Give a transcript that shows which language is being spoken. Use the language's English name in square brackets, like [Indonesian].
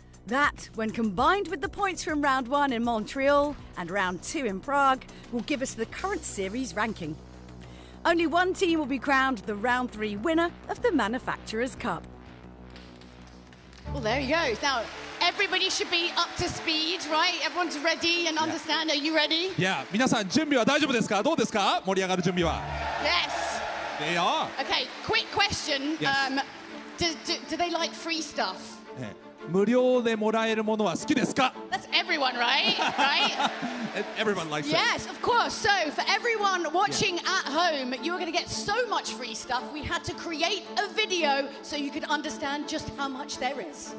[English] That, when combined with the points from round 1 in Montreal and round 2 in Prague, will give us the current series ranking. Only 1 team will be crowned the round 3 winner of the Manufacturers' Cup. Well, there you go. Now, everybody should be up to speed, right? Everyone's ready and understand. Are you ready? Yeah. [Japanese] 皆さん準備は大丈夫ですか？どうですか？盛り上がる準備は。 [English] Yes. They are. Okay, quick question. Yes. Do they like free stuff? [Japanese] ね無料でもらえるものは好きですか？ [English] That's everyone, right? Right? Everyone likes it. Yes, of course. So, for everyone watching at home, you're going to get so much free stuff. We had to create a video so you could understand just how much there is.